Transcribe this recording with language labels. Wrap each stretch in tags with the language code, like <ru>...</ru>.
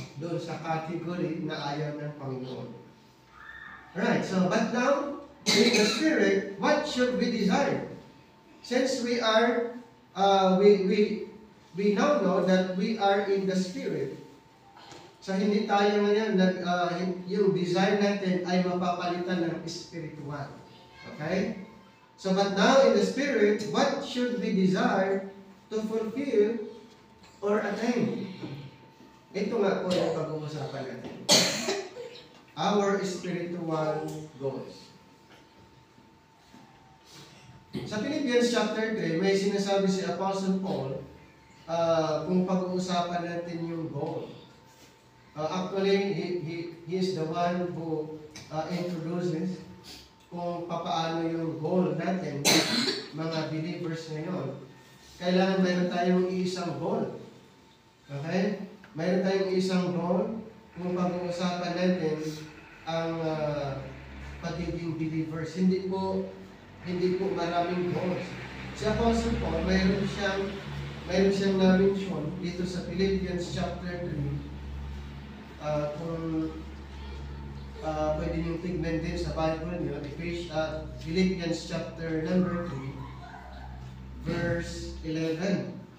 <tl>Doon sa category na ayaw ng Panginoon.</tl> <en>Right, so but now, in the Spirit, what should we desire? Since we are, we now know that we are in the Spirit.</en> <tl>So hindi tayo ngayon, yung desire natin ay mapapalitan ng spiritual.</tl> <en>Okay? So but now in the Spirit, what should we desire to fulfill or attain?</en> <tl>Ito nga po yung pag-uusapan natin.</tl> <en>Our spiritual goals.</en> <tl>Sa Philippians chapter 3, may sinasabi si Apostle Paul kung pag-uusapan natin yung goal.</tl> <en>Actually, he is the one who introduces</en> <tl>kung paano yung goal natin, mga believers ngayon. Kailangan mayroon tayong isang goal. Okay? Mayroon tayong isang goal kung pag-uusapan natin ang pagiging believers. Hindi po maraming goals. Si Apostle Paul, mayroon siyang na-mention dito sa Philippians chapter 3. Kung pwede niyong tignan din sa Bible niyo, Philippians chapter number 3, verse 11.</tl>